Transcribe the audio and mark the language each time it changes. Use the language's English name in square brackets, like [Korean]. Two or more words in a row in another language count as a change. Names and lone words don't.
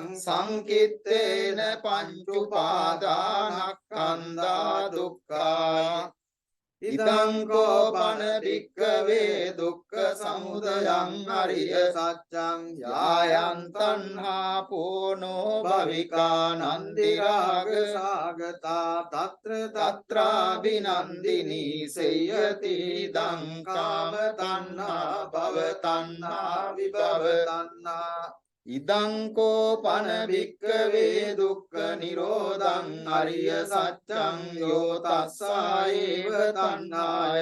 [Pali] සංකිත්තේන පංච උපාදානස්කන්ධා දුක්ඛා ඉදං කෝපන භික්ඛවේ දුක්ඛ සමුදයං අරිය සත්‍යං යායන් තණ්හා පෝනෝ භවිකා නන්දි රාග සාගතා තත්‍ර තත්‍රාබිනන්දිනී සේයති දං කාම තණ්හා භව තණ්හා විභව තණ්හා ඉදං කෝපන භික්ඛවේ දුක්ඛ නිරෝධං අරිය සත්‍යං යෝ තස්සායේව තණ්හාය